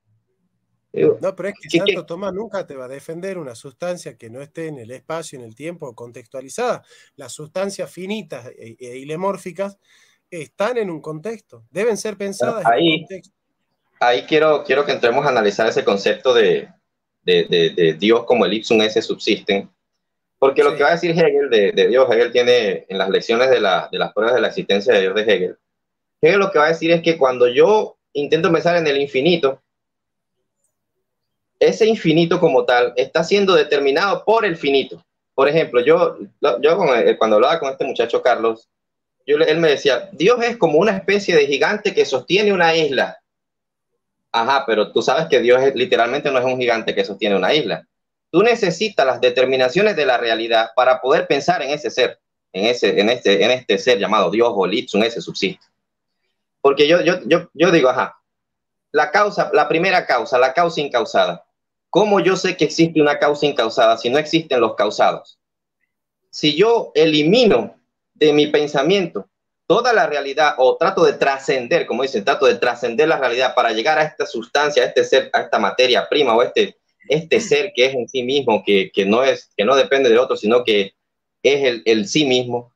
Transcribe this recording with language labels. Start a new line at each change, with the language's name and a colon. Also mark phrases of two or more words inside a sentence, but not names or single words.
Spanish: No, pero es que Santo Tomás nunca te va a defender una sustancia que no esté en el espacio, en el tiempo, contextualizada. Las sustancias finitas e ilemórficas están en un contexto, deben ser pensadas en un contexto. Ahí quiero que entremos a analizar ese concepto de Dios como el
Latin: ipsum esse subsisten,
Spanish: porque lo que va a decir Hegel de Dios, Hegel tiene en las lecciones de las pruebas de la existencia de Dios de Hegel lo que va a decir es que cuando yo intento pensar en el infinito, ese infinito como tal está siendo determinado por el finito. Por ejemplo, yo cuando hablaba con este muchacho Carlos, él me decía, Dios es como una especie de gigante que sostiene una isla. Ajá, pero tú sabes que Dios literalmente no es un gigante que sostiene una isla. Tú necesitas las determinaciones de la realidad para poder pensar en ese ser, en este ser llamado Dios o el
Latin: ipsum esse subsiste.
Spanish: Porque yo digo, ajá, la primera causa, la causa incausada. ¿cómo yo sé que existe una causa incausada si no existen los causados? Si yo elimino de mi pensamiento toda la realidad o trato de trascender, como dicen, trato de trascender la realidad para llegar a esta sustancia, a este ser, a esta materia prima o este ser que es en sí mismo, que no depende de otro, sino que es el sí mismo.